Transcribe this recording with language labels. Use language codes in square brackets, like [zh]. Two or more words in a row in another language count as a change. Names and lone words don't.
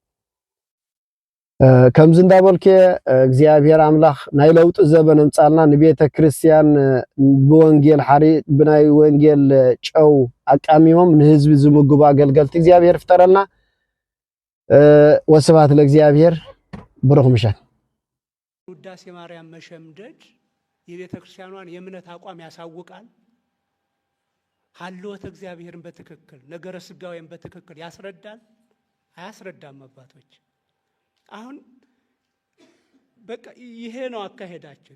[ti] ከምዚ እንዳበልከ እግዚአብሔር አምላኽ ናይ ለውጥ ዘበን ምጻልና ንቤተ ክርስቲያን ብወንጌል ሓሪ ብናይ ወንጌል ጨው አቃሚሞም ንህዝቢ ዝምግቡ አገልገልቲ እግዚአብሔር ፍጠረልና ወስብሐት ለእግዚአብሔር ብሩኽ ምሸት [am] ውዳሴ ማርያም መሸምደድ የቤተ ክርስቲያኗን የእምነት አቋም ያሳውቃል ሀልወተ እግዚአብሔርን በትክክል ነገረ ስጋዌን በትክክል ያስረዳል አያስረዳም አባቶች አሁን በቃ ይሄ ነው አካሄዳችን